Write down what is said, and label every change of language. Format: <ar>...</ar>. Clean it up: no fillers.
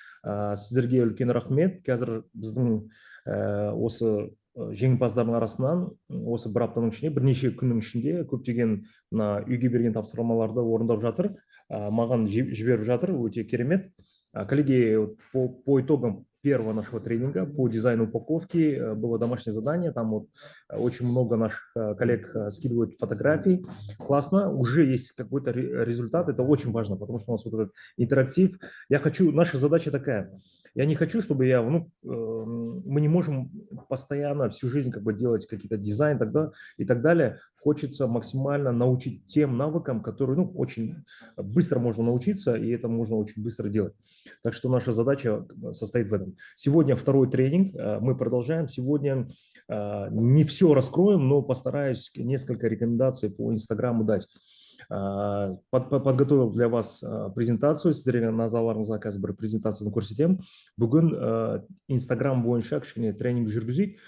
<kk>Сіздерге үлкен рахмет. Қазір біздің осы жеңімпаздардың арасынан осы бір аптаның ішінде, бірнеше күннің ішінде көптеген мына үйге берген тапсырмаларды орындап жатыр, маған жіберіп жатыр, өте керемет.</kk> <ru>Коллеги, по итогам первого нашего тренинга по дизайну упаковки было домашнее задание, там вот очень много наших коллег скидывают фотографии, классно, уже есть какой-то результат, это очень важно, потому что у нас вот этот интерактив. Наша задача такая, я не хочу, чтобы мы не можем постоянно всю жизнь как бы делать какие-то дизайн и так далее. Хочется максимально научить тем навыкам, которые очень быстро можно научиться, и это можно очень быстро делать. Так что наша задача состоит в этом. Сегодня второй тренинг, мы продолжаем. Сегодня не все раскроем, но постараюсь несколько рекомендаций по Инстаграму дать. Подготовил для вас презентацию.</ru> <kk>Сіздерге назарларыңызға қазір бір презентацияны көрсетемін. Бүгін Инстаграм бойынша кішкене тренинг жүргізейік.</kk>